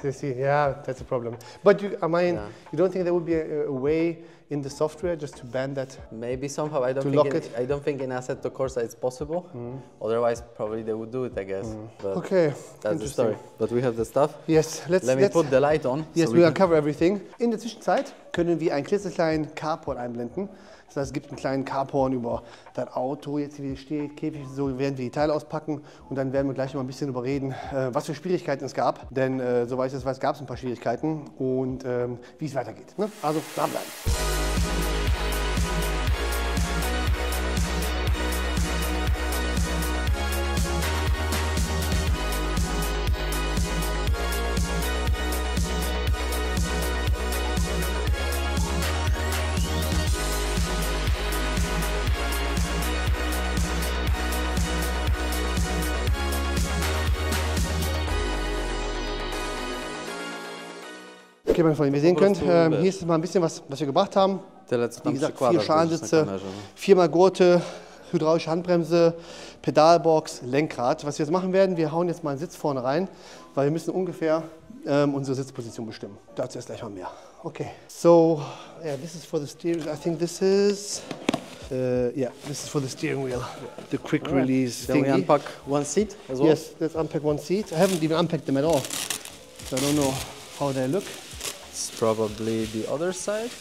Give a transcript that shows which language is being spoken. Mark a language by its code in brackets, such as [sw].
[en] They see, yeah, that's a problem. But you don't think there would be a way in the software just to ban that? Maybe somehow. I don't think in Assetto Corsa it's possible. Otherwise, probably they would do it, I guess. But okay, that's the story. But we have the stuff. Yes, let me put the light on. Yes, so we will cover everything. [de] In der Zwischenzeit können wir einen klitzekleinen Carport einblenden. Das heißt, es gibt einen kleinen Carport über das Auto, jetzt wie es steht, Käfig, so werden wir die Teile auspacken und dann werden wir gleich noch mal ein bisschen darüber reden, was für Schwierigkeiten es gab. Denn soweit ich das weiß, gab es ein paar Schwierigkeiten und wie es weitergeht. Ne? Also dranbleiben. Okay, meine Freunde, wie ihr sehen könnt, hier ist mal ein bisschen was wir gebracht haben. Wie gesagt, 4 Schalensitze, 4x Gurte, hydraulische Handbremse, Pedalbox, Lenkrad. Was wir jetzt machen werden, wir hauen jetzt mal einen Sitz vorne rein, weil wir müssen ungefähr unsere Sitzposition bestimmen. Dazu erst gleich mal mehr. [en] Okay, so yeah, this is for the steering. I think this is this is for the steering wheel, the quick release Then we unpack one seat as well? Yes, let's unpack one seat. I haven't even unpacked them at all, so I don't know how they look. It's probably the other side.